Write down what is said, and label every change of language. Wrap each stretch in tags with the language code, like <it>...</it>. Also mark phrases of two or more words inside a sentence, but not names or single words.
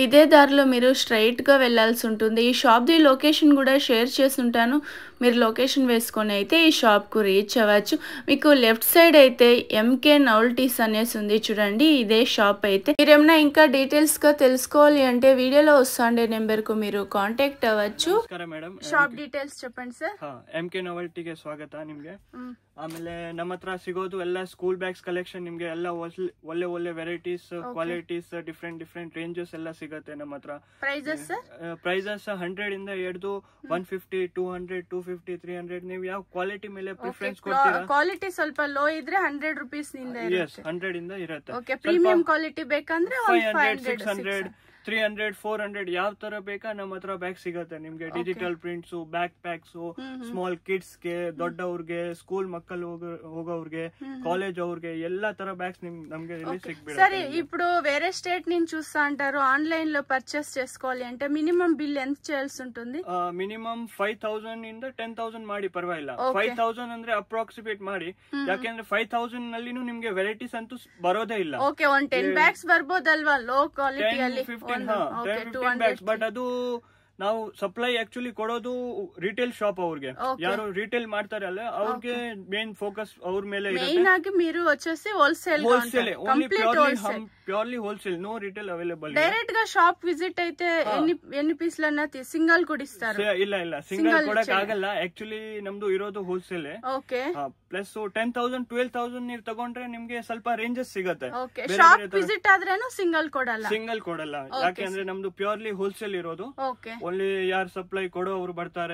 <te>ఈ షాప్ది లొకేషన్ కూడా షేర్ చేసి ఉంటాను. మీరు లొకేషన్ వేసుకొని అయితే ఈ షాప్కు రీచ్ అవ్వచ్చు. మీకు</te> <en>left side</en> <te>అయితే ఎంకే నోవెల్టీస్ అనేసి ఉంది చూడండి. ఇదే షాప్ అయితే మీరేమన్నా ఇంకా డీటెయిల్స్గా తెలుసుకోవాలి అంటే వీడియోలో వస్తుండే నెంబర్కు మీరు కాంటాక్ట్ ಅవ్వచ్చు.</te> <en>shop details</en> <te>చెప్పండి ಸರ್.</te> <kn>ಎಂಕೆ ನೋವೆಲ್ಟಿಗೆ ಸ್ವಾಗತ ನಿಮ್ಗೆ. ಆಮೇಲೆ ನಮ್ಮ ಹತ್ರ ಸಿಗೋದು ಎಲ್ಲ</kn> <en>school bags collection</en> <kn>ನಿಮ್ಗೆ ಎಲ್ಲ ಒಳ್ಳೆ ಒಳ್ಳೆ</kn> <en>varieties, qualities, different ranges</en> <kn>ಎಲ್ಲ ಸಿಗುತ್ತೆ ನಮ್ಮ ಹತ್ರ. ಪ್ರೈಸಸ್ 100 ಇಂದ ಹಿಡಿದು 150, 200, 250, 300 ನೀವು ಯಾವ ಕ್ವಾಲಿಟಿ ಮೇಲೆ ಪ್ರಿಫರೆನ್ಸ್ ಕೊಡ್ತೀರಾ. ಕ್ವಾಲಿಟಿ ಸ್ವಲ್ಪ ಲೋ ಇದ್ರೆ 100 ರೂಪೀಸ್ ನಿಂದ ಇರುತ್ತೆ. 100 ಇಂದ ಇರುತ್ತೆ.</kn> <en>premium quality</en> <kn>ಬೇಕಂದ್ರೆ 500, 600, 300, 400 ಯಾವ ತರ ಬೇಕಾ ನಮ್ಮ ಹತ್ರ ಬ್ಯಾಗ್ ಸಿಗುತ್ತೆ ನಿಮ್ಗೆ.</kn> <en>digital prints, back packs, small kids</en> <kn>ಗೆ, ದೊಡ್ಡವ್ರಿಗೆ, ಸ್ಕೂಲ್ ಮಕ್ಕಳು ಹೋಗೋವ್ರಿಗೆ, ಕಾಲೇಜ್ ಅವ್ರಿಗೆ ಎಲ್ಲಾ ತರ ಬ್ಯಾಗ್ಸ್ ನಮ್ಗೆ ಇಲ್ಲಿ ಸಿಗ್ಬಿಡುತ್ತೆ.</kn> <te>సరే, ఇప్పుడు వేరే స్టేట్ నుంచి చూస్తా అంటారు, ఆన్లైన్ లో పర్చేస్ చేసుకోవాలి అంటే</te> <en>minimum bill</en> <te>ఎంత చేయాల్సి ఉంటుంది.</te> <kn>ಮಿನಿಮಮ್ 5,000 ಇಂದ 10,000 ಮಾಡಿ ಪರವಾಗಿಲ್ಲ. 5,000 ಅಂದ್ರೆ ಅಪ್ರಾಕ್ಸಿಮೇಟ್ ಮಾಡಿ, ಯಾಕೆಂದ್ರೆ 5,000 ನಲ್ಲಿನೂ ನಿಮ್ಗೆ ವೆರೈಟೀಸ್ ಅಂತೂ ಬರೋದೇ ಇಲ್ಲ. ಓಕೆ, 10 ಬ್ಯಾಗ್ಸ್ ಬರ್ಬೋದಲ್ವಾ</kn> <en>low quality.</en> <kn>15 ಬ್ಯಾಗ್ಸ್. ಬಟ್ ಅದು ನಾವು</kn> <en>supply actually</en> <kn>ಕೊಡೋದು</kn> <en>retail shop</en> <kn>ಅವ್ರಿಗೆ, ಯಾರು ರಿಟೇಲ್ ಮಾಡ್ತಾರೆ ಅಲ್ಲ ಅವ್ರಿಗೆ</kn> <en>main focus</en> <kn>ಅವ್ರ ಮೇಲೆ ಇರುತ್ತೆ.</kn> <te>మీరు వచ్చేసి హోల్సేల్</te> <en>Only purely wholesale, no retail available.</en> <te>డైరెక్ట్ గా</te> <en>shop visit</en> <te>అయితే ఎన్ని పీస్లు అన్నా సింగల్ కూడా ఇస్తారు.</te> <kn>ಇಲ್ಲ సింగల్ ಕೊಡಕ್ ಆಗಲ್ಲ. ಆಕ್ಚುಲಿ ನಮ್ದು ಇರೋದು ಹೋಲ್ಸೇಲ್. ಪ್ಲಸ್ 10,000, 12,000 ನೀವು ತಗೊಂಡ್ರೆ ನಿಮ್ಗೆ ಸ್ವಲ್ಪ ರೇಂಜಸ್ ಸಿಗುತ್ತೆ.</kn> <en>shop visit</en> <kn>ಆದ್ರೇನು ಸಿಂಗಲ್ ಕೊಡಲ್ಲ. ಯಾಕೆಂದ್ರೆ ನಮ್ದು</kn> <en>purely wholesale</en> <kn>ಇರೋದು. ಓನ್ಲಿ ಯಾರು ಸಪ್ಲೈ ಕೊಡೋ ಅವ್ರು ಬರ್ತಾರೆ.</kn>